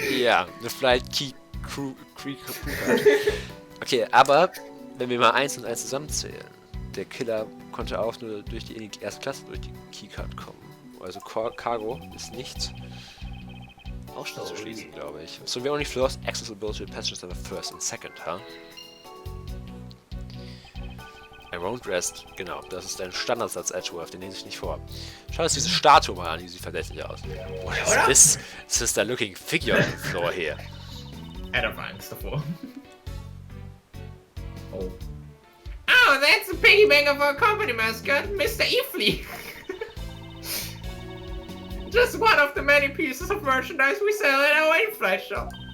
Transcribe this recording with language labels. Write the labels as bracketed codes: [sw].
[de] Ja, eine Flight Key Crew Card. Okay, aber wenn wir mal 1 und 1 zusammenzählen, der Killer konnte auch nur durch die erste Klasse durch die Keycard kommen. Also Cargo ist nicht ausschließen, glaube ich. [en] So we only floors accessible to passengers of the first and second, huh? I won't rest. [de] Genau, das ist ein Standardsatz Edgeworth, den lese ich nicht vor. Schau uns diese Statue mal an, die sieht verdächtig aus. [en] What is this sister looking figure on the floor here? [de] Er hat Angst davor. [en] Oh. Oh, that's the piggy bank of our company mascot, Mr. Ifly. Just one of the many pieces of merchandise we sell at our in-flight shop.